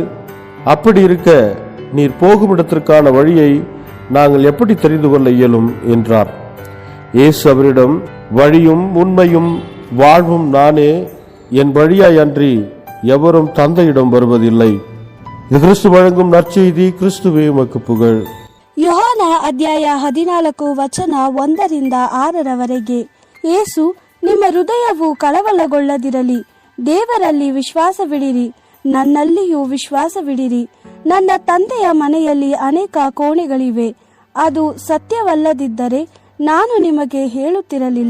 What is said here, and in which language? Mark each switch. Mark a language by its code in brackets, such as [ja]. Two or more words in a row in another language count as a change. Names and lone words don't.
[ta] அப்படி இருக்க நீர் போகும் இடத்திற்கான வழியை நாங்கள் எப்படி தெரிந்து கொள்ள இயலும் என்றார். இயேசு அவரிடம், வழியும் உண்மையும் வாழ்வும் நானே, என் வழியாய் அன்றி எவரும் தந்தையிடம் வருவதில்லை. இது கிறிஸ்து வழங்கும் நற்செய்தி. கிறிஸ்துவே உமக்கு புகழ். [kn] யோಹಾನ ಅಧ್ಯಾಯ 14 ವಚನ 1-6 ಯೇಸು, ನಿಮ್ಮ ಹೃದಯವು ಕಳವಳಗೊಳ್ಳದಿರಲಿ, ದೇವರಲ್ಲಿ ವಿಶ್ವಾಸವಿಡಿರಿ, ನನ್ನಲ್ಲಿಯೂ ವಿಶ್ವಾಸವಿಡಿರಿ. ನನ್ನ ತಂದೆಯ ಮನೆಯಲ್ಲಿ ಅನೇಕ ಕೋಣೆಗಳಿವೆ. ಅದು ಸತ್ಯವಲ್ಲದಿದ್ದರೆ ನಾನು ನಿಮಗೆ ಹೇಳುತ್ತಿರಲಿಲ್ಲ.